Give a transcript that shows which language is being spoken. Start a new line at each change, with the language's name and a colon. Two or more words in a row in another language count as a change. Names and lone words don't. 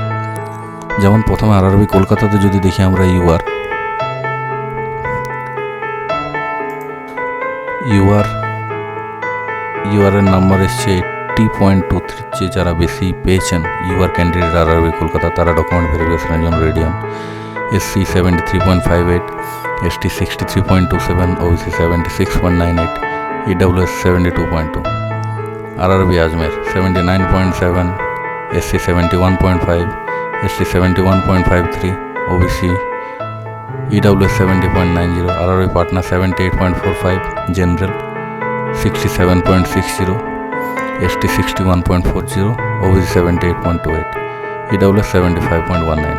Bangla: যেমন প্রথমে আরআরবি কলকাতাতে যদি দেখি আমরা
English: UR number
Bangla: এসছে 80.23, যে যারা বেশি পেয়েছেন
English: UR candidate
Bangla: আরআরবি কলকাতা, তারা
English: document verification
Bangla: জন্য রেডি হন। SC 73.58, ST 63.27, OBC 76.98, EWS 72.2. RRB Ajmer 79.7, SC 71.5, ST 71.53, OBC EWS 70.90, RRB Patna 78.45, General 67.60, ST 61.40, OBC 78.28, EWS 75.19.